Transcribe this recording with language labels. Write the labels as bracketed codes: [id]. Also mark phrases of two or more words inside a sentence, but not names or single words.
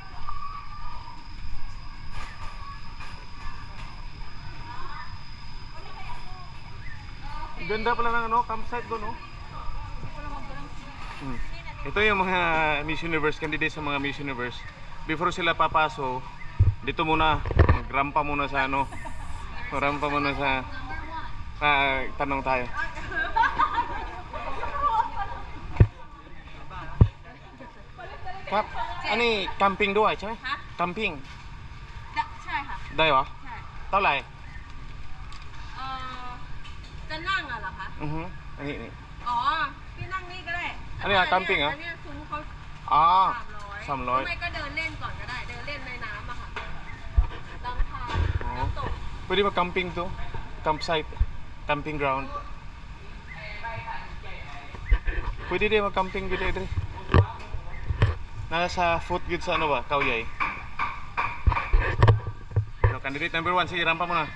[tl] Ganda pala ng ano, campsite doon, no? Ito yung mga Miss Universe, candidates sa mga Miss Universe. Before sila papaso, dito muna, magrampa muna sa ano. Magrampa muna sa tanong tayo. [th] ครับอันนี้ camping ด้วยใช่ไหม camping ใช่ค่ะ ได้เหรอ ใช่ เท่าไหร่ จะนั่งอะเหรอคะ อันนี้ อ๋อพี่นั่งนี่ก็ได้ อันนี้อะแคมปิ้งเหรอ อันเนี้ยซุ้มเขา อ๋อ 300 หรือไม่ 300 ก็เดินเล่นก่อนก็ได้ เดินเล่นในน้ำอะค่ะลำธาร อ๋อ น้ำตก [tl] Pwede ba camping to? Campsite? [en] Camping ground? [hil] Pwede din mag-camping gid diri. Nasa foot gid sa ano ba? Kawyay. [en] So, candidate number 1, [tl] sige rampa mo na.